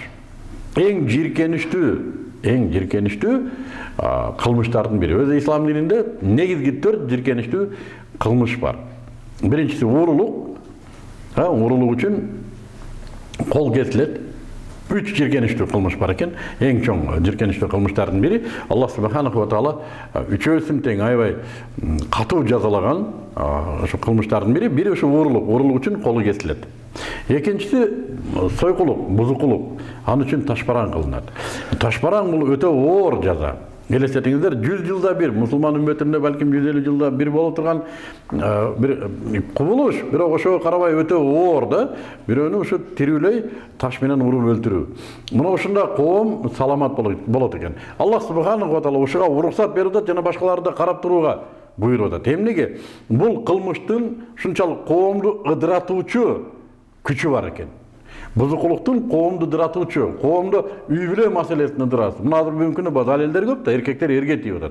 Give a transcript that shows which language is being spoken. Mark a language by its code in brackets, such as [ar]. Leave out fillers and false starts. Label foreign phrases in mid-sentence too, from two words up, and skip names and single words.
[ky] Эң жиркеничтүү кылмыштардын бири. Өзү ислам дининде негизги 4 жиркеничтүү кылмыш бар. Биринчиси уурулук. Уурулук үчүн кол кесилет. 3 жиркеничтүү кылмыш бар экен. Эң чоң жиркеничтүү кылмыштардын бири Аллах [ar] سبحانه وتعالى [ky] үчөөсүн тең аябай катуу жазалаган ошо кылмыштардын бири. Бири ошо уурулук. Уурулук үчүн колу кесилет. Экинчиси сойкулук, бузукулук. Аны үчүн ташпаран кылынат. Ташпаран бул өтө оор жаза. Элестетиңиздер, 100 жылда бир, мусулман үммөтүндө балким 150 жылда бир болуп турган бир кубулуш, бирок ошого карабай өтө оор да, бирөөнү ушу тирүүлөй таш менен уруп өлтүрүү. Мына ушунда коом саламат болот экен. Аллах [ar] سبحانه وتعالى [ky] ушуга уруксат берип атат жана башкаларды карап турууга буйруп атат. Эмнеге? Бул кылмыштын ушунчалык коомду ыдыратуучу күчү бар экен. Бузукулуктун коомду ыдыратуучу, коомду үй бүлө маселесин ыдырасы. Мына азыр бүгүнкү күндө базар элдер көп да, эркектер эрге тийип атат.